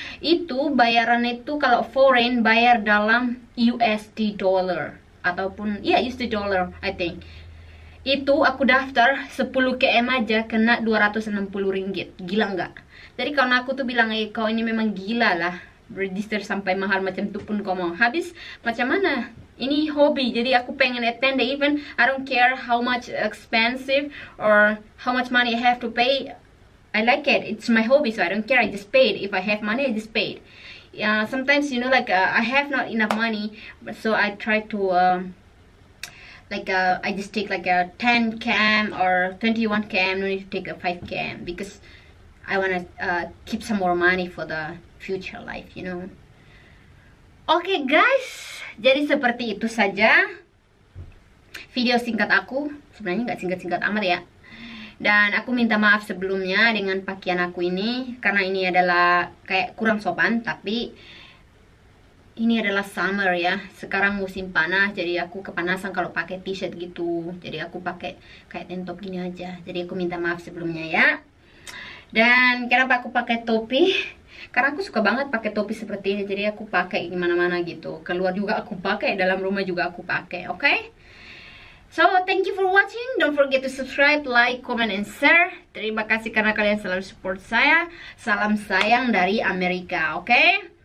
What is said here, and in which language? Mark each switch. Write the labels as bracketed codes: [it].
[id] Itu bayaran itu kalau foreign bayar dalam USD dollar ataupun ya USD dollar [en] I think. [id] Itu aku daftar 10 km aja kena 260 ringgit. Gila nggak? Jadi kawan aku tuh bilang, kau ini memang gila lah, register sampai mahal macam itu pun kau mau. Habis macam mana? Ini hobi, jadi aku pengen [en] attend the event. I don't care how much expensive or how much money I have to pay. I like it. It's my hobby, so I don't care. I just paid. If I have money, I just paid. Sometimes you know, like I have not enough money, so I try to I just take like a 10 km or 21 km. No need to take a 5 km because I wanna keep some more money for the future life, you know. [id] Oke guys, jadi seperti itu saja video singkat aku. Sebenarnya nggak singkat-singkat amat ya. Dan aku minta maaf sebelumnya dengan pakaian aku ini, karena ini adalah kayak kurang sopan. Tapi ini adalah summer ya, sekarang musim panas, jadi aku kepanasan kalau pakai t-shirt gitu. Jadi aku pakai kayak tank top gini aja. Jadi aku minta maaf sebelumnya ya. Dan kenapa aku pakai topi? Karena aku suka banget pakai topi seperti ini. Jadi aku pakai gimana-mana gitu. Keluar juga aku pakai, dalam rumah juga aku pakai. Oke? [en] So, thank you for watching. Don't forget to subscribe, like, comment, and share. [id] Terima kasih karena kalian selalu support saya. Salam sayang dari Amerika, oke?